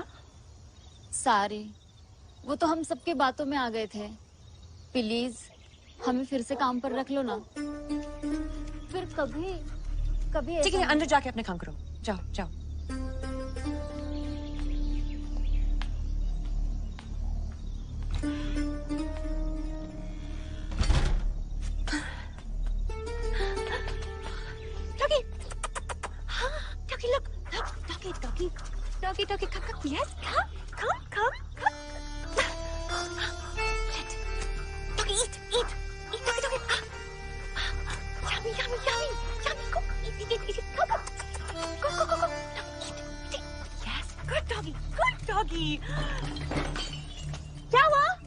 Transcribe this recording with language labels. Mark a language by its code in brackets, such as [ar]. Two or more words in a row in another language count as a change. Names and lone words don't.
[hi] सारे वो तो हम सबके बातों में आ गए थे। प्लीज हमें फिर से काम पर रख लो ना। फिर कभी कभी ठीक है, अंदर जाके अपने काम करो। जाओ जाओ। [en] Doggy, हाँ, doggy, look, doggy, doggy, doggy, doggy, come, yes, come. Doggy, eat, doggy, yummy, go, eat, go, eat, yes, good doggy. [hi] क्या हुआ?